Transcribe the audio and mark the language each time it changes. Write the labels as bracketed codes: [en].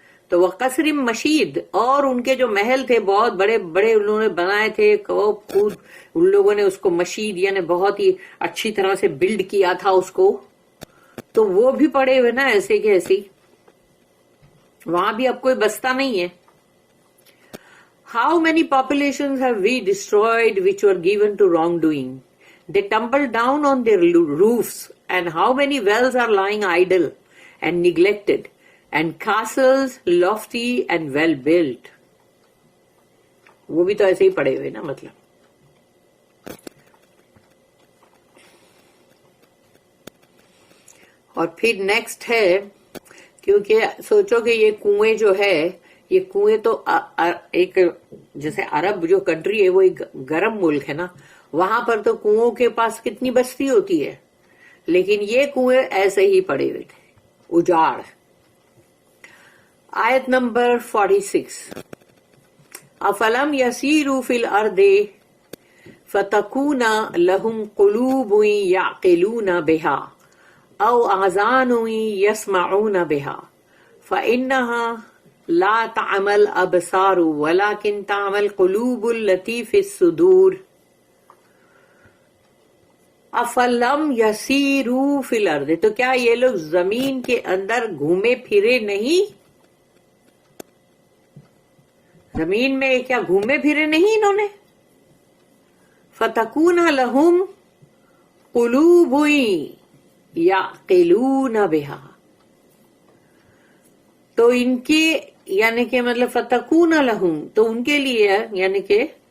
[ur] تو وہ قصر مشید, اور ان کے جو محل تھے بہت بڑے بڑے انہوں نے بنائے تھے, خود ان لوگوں نے اس کو مشید یعنی بہت ہی اچھی طرح سے بلڈ کیا تھا اس کو. تو وہ بھی پڑے ہوئے نا ایسے کہ ایسی, وہاں بھی اب کوئی بستا نہیں ہے. [en] How many populations have we destroyed which were given to wrongdoing? They tumble down on their roofs, and how many wells are lying idle and neglected, and castles lofty and well built. [ur] وہ بھی تو ایسے ہی پڑے ہوئے نا مطلب. اور پھر نیکسٹ ہے, کیونکہ سوچو کہ یہ کنویں جو ہے, یہ کنویں تو ایک جیسے عرب جو کنٹری ہے وہ ایک گرم ملک ہے نا, وہاں پر تو کنووں کے پاس کتنی بستی ہوتی ہے, لیکن یہ کنویں ایسے ہی پڑے ہوئے تھے اجاڑ. آیت نمبر 46. [ar] افلم یسیروا فی الارض فتکون لهم قلوب یعقلون بها او آذان یسمعون بها فإنها لا تعمل ابصار ولكن تعمل قلوب التي في الصدور. افلم یسیروا فی الارض, [ur] تو کیا یہ لوگ زمین کے اندر گھومے پھرے نہیں؟ زمین میں کیا گھومے پھرے نہیں انہوں نے؟ [ar] فتکون لہم قلوب یعقلون بہا, [ur] تو ان کے یعنی کہ مطلب [ar] فتکون لہم, [ur] تو ان کے لیے یعنی کہ